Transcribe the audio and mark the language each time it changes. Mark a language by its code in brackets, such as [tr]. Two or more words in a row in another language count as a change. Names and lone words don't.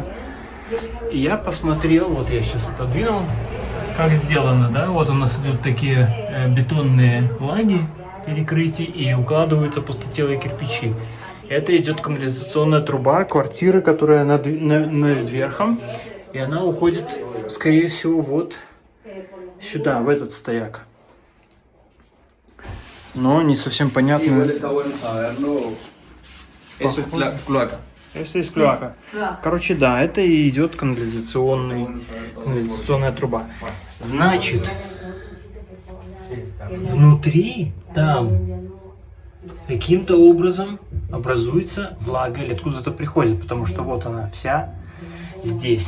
[ru] И я посмотрел, вот я сейчас отодвинул, как сделано, да, вот у нас идут такие бетонные лаги, перекрытия, и укладываются пустотелые кирпичи. Это идет канализационная труба квартиры, которая над верхом, и она уходит, скорее всего, вот сюда, в этот стояк. Но не совсем понятно. [es] Eso es cloaca. [ru] Это из клоака. Короче, да, это и идет канализационная труба. Значит, внутри там каким-то образом образуется влага или откуда-то приходит, потому что вот она вся здесь.